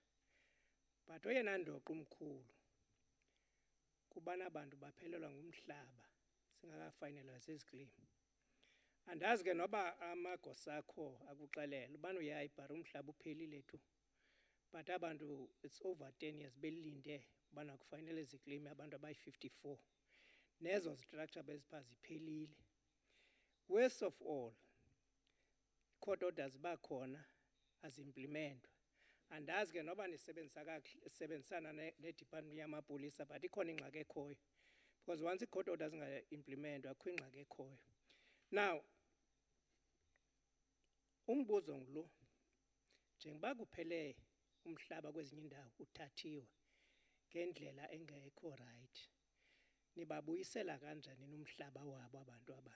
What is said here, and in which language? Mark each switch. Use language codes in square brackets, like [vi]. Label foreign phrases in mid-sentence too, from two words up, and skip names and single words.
[xh] But oyena ndoqo umkhulu, kubana abantu baphelelwa ngumhlaba, singakafayinelwa zezi claim. Andazi ke noba amagosa akho akuxelela, ubana uyayibhara umhlaba uphelile tu. But abantu, [en] it's over 10 years [xh] belinde ubana kufanele ziclaim abantu abayi-54. Nezo structure bezipha ziphelile. [en] Worst of all, court orders [xh] bakhona azimplementwa. Andazi ke noba nisebenzisana ne-Department yamapolisa, but ikhona ingxaki ekhoyo. Because once i- [en] court orders [xh] inga-implementwa, akho ingxaki ekhoyo. Now, umbuzo ngulo, njengoba kuphele umhlaba kwezinye indawo uthathiwe ngendlela engekho right, nibabuyisela kanjani nomhlaba wabo abantu abana?